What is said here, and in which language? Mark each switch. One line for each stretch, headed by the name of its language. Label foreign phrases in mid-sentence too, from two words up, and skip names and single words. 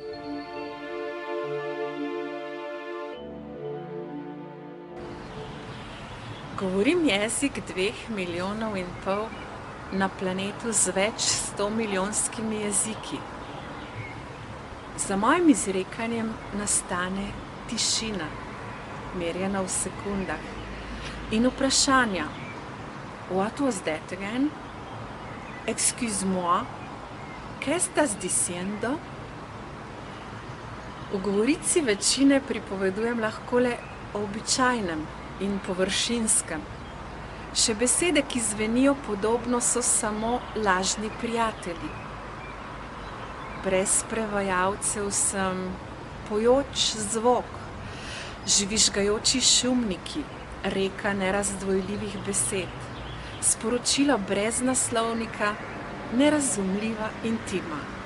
Slovenian: Govorim jezik 2,5 milijona na planetu z več 100-milijonskimi jeziki. Za mojim izrekanjem nastane tišina, merjena v sekundah, in vprašanja.
English: What was that again?
Spanish: Excuse-moi, ¿qué estás diciendo?
Slovenian: V govorici večine pripovedujem lahko le o običajnem in površinskem. Še besede, ki zvenijo podobno, so samo lažni prijatelji. Brez prevajalcev sem pojoč zvok, žvižgajoči šumniki, reka nerazdvojljivih besed, sporočilo brez naslovnika, nerazumljiva intima.